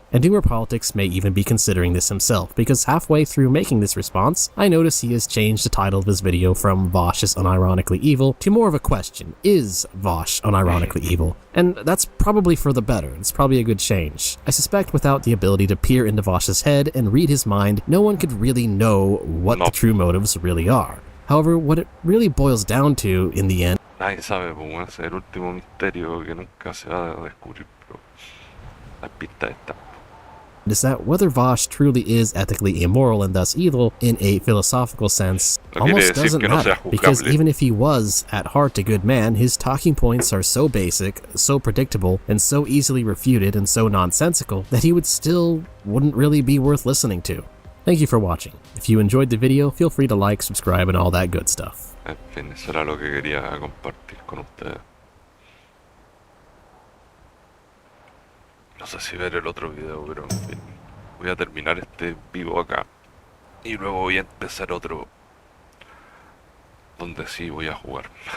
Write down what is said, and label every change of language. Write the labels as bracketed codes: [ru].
[en] And Politics may even be considering this himself, because halfway through making this response, I notice he has changed the title of his video from Vaush is unironically evil to more of a question, is Vaush unironically evil? And that's probably for the better, it's probably a good change. I suspect without the ability to peer into Vaush's head and read his mind, no one could really know what the true motives really are. However, what it really boils down to, in the end, [es] Nadie sabe, pues es el último misterio que nunca se va a descubrir, pero las pistas están. [en] is that whether Vaush truly is ethically immoral and thus evil in a philosophical sense almost doesn't matter, because even if he was at heart a good man, his talking points are so basic, so predictable, and so easily refuted and so nonsensical that he wouldn't really be worth listening to. Thank you for watching. If you enjoyed the video, feel free to like, subscribe, and all that good stuff. [es] En fin, eso era lo que quería compartir con ustedes. No sé si ver el otro video, pero en fin. Voy a terminar este vivo acá. Y luego voy a empezar otro. Donde sí voy a jugar.